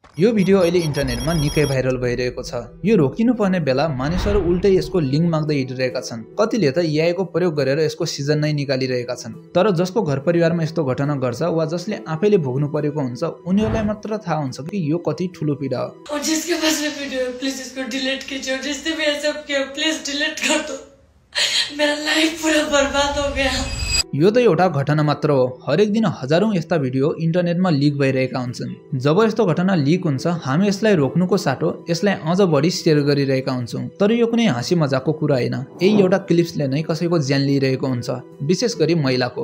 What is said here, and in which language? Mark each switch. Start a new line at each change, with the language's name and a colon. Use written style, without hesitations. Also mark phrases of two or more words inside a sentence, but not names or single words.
Nepali: यो भिडियो अहिले इन्टरनेटमा निकै भाइरल भइरहेको छ। यो रोकिनु पर्ने बेला मानिसहरू उल्टै यसको लिङ्क माग्दै हिँडिरहेका छन्। कतिले त एआई को प्रयोग गरेर यसको सिजन नै निकालिरहेका छन्। तर जसको घर परिवारमा यस्तो घटना गर्छ वा जसले आफैले भोग्नु परेको हुन्छ उनीहरूलाई मात्र थाहा हुन्छ कि यो कति ठुलो पीडा हो।
Hindi: और जिसके पास में वीडियो है प्लीज इसको डिलीट कीजिए, और जिसने भी ऐसा किया प्लीज डिलीट कर दो, मेरा लाइफ पूरा बर्बाद हो गया।
Nepali: यो त एउटा घटना मात्र हो। हरेक दिन हजारौं यस्ता भिडियो इन्टरनेटमा लिक भइरहेका हुन्छन्। जब यस्तो घटना लिक हुन्छ हामी यसलाई रोक्नुको साटो यसलाई अझ बढी शेयर गरिरहेका हुन्छौँ। तर यो कुनै हाँसी मजाकको कुरा होइन। यही एउटा क्लिप्सले नै कसैको ज्यान लिइरहेको हुन्छ, विशेष गरी महिलाको।